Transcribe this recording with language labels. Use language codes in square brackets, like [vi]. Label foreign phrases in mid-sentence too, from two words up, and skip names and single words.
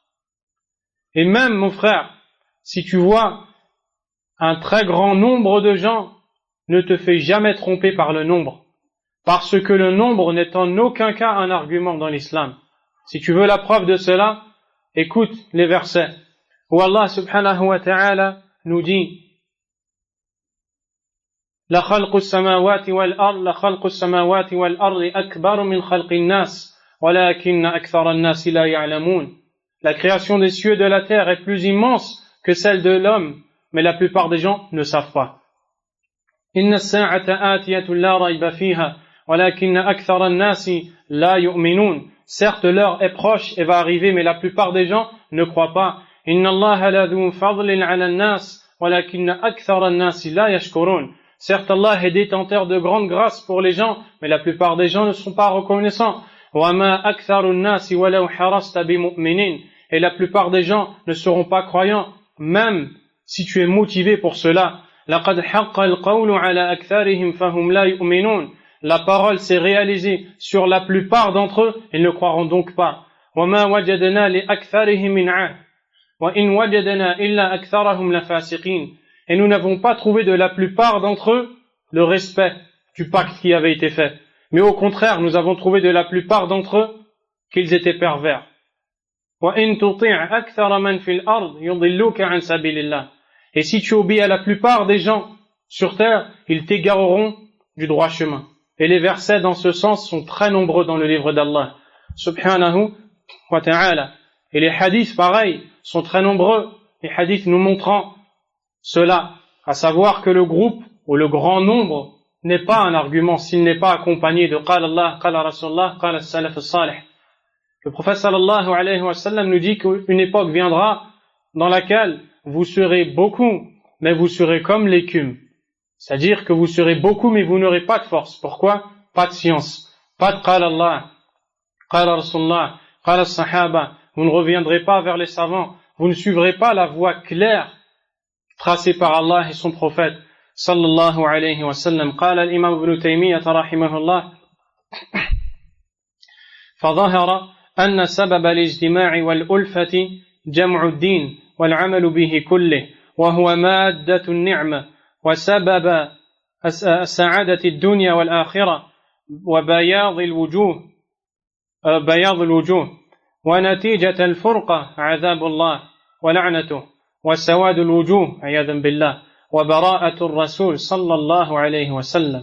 [fr] Et même, mon frère, si tu vois un très grand nombre de gens, ne te fais jamais tromper par le nombre, parce que le nombre n'est en aucun cas un argument dans l'islam. Si tu veux la preuve de cela, écoute les versets où Allah [ar] سبحانه وتعالى [fr] nous dit: [ar] لخلق السماوات والأرض، لخلق السماوات والأرض أكبر من خلق الناس، ولكن أكثر الناس لا يعلمون. [fr] La création des cieux et de la terre est plus immense que celle de l'homme, mais la plupart des gens ne savent pas. [ar] إن الساعة آتية لا ريب فيها، ولكن أكثر الناس لا يؤمنون. [fr] Certes, l'heure est proche et va arriver, mais la plupart des gens ne croient pas. [ar] إن الله لذو فضل على الناس، ولكن أكثر الناس لا يشكرون. [fr] Certes, Allah est détenteur de grande grâce pour les gens, mais la plupart des gens ne sont pas reconnaissants. [ar] وما أكثر الناس ولو حرصت بمؤمنين. [fr] Et la plupart des gens ne seront pas croyants, même si tu es motivé pour cela. [ar] لقد حق القول على أكثرهم فهم لا يؤمنون. [fr] La parole s'est réalisée sur la plupart d'entre eux, ils ne croiront donc pas. [ar] وما وجدنا لأكثرهم من عهد وإن وجدنا إلا أكثرهم لفاسقين. [fr] Et nous n'avons pas trouvé de la plupart d'entre eux le respect du pacte qui avait été fait. Mais au contraire, nous avons trouvé de la plupart d'entre eux qu'ils étaient pervers. [ar] وإن تطيع أكثر من في الأرض يضلوك عن سبيل الله. [fr] Et si tu obéis à la plupart des gens sur terre, ils t'égareront du droit chemin. Et les versets dans ce sens sont très nombreux dans le livre d'Allah, [ar] سبحانه وتعالى. [fr] Et les hadiths, pareil, sont très nombreux. Les hadiths nous montrant cela, à savoir que le groupe ou le grand nombre n'est pas un argument s'il n'est pas accompagné de [ar] قال الله، قال رسول الله، قال السلف الصالح. [fr] Le prophète [ar] صلى الله عليه وسلم [fr] nous dit qu'une époque viendra dans laquelle vous serez beaucoup, mais vous serez comme l'écume. C'est-à-dire que vous serez beaucoup, mais vous n'aurez pas de force. Pourquoi? Pas de science. Pas de [ar] قال الله، قال رسول الله، قال الصحابة. [fr] Vous ne reviendrez pas vers les savants. Vous ne suivrez pas la voie claire tracée par Allah et son prophète. [ar] صلى الله عليه وسلم. قال الإمام ابن تيمية رحمه الله. فظهر أن سبب الاجتماع والألفة جمع الدين والعمل به كله وهو مادة النعمة وسبب السعادة الدنيا والآخرة وبياض الوجوه ونتيجة الفرقة عذاب الله ولعنته وسواد الوجوه عياذا بالله وبراءة الرسول صلى الله عليه وسلم.